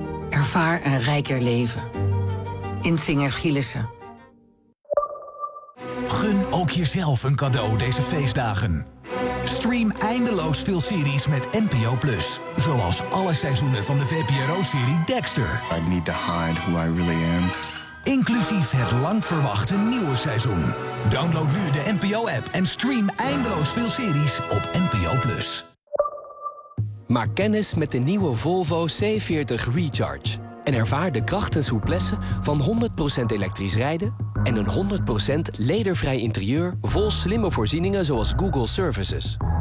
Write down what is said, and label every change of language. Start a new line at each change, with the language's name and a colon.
Dutch: Ervaar een rijker leven. Insting en Gielissen. Gun ook jezelf een cadeau deze feestdagen. Stream eindeloos veel series met NPO Plus. Zoals alle seizoenen van de VPRO-serie Dexter.
English: I need to hide who I really am.
Dutch: Inclusief het lang verwachte nieuwe seizoen. Download nu de NPO-app en stream eindeloos veel series op NPO+. Maak kennis met de nieuwe Volvo C40 Recharge. En ervaar de kracht en souplesse van 100% elektrisch rijden en een 100% ledervrij interieur vol slimme voorzieningen zoals Google Services.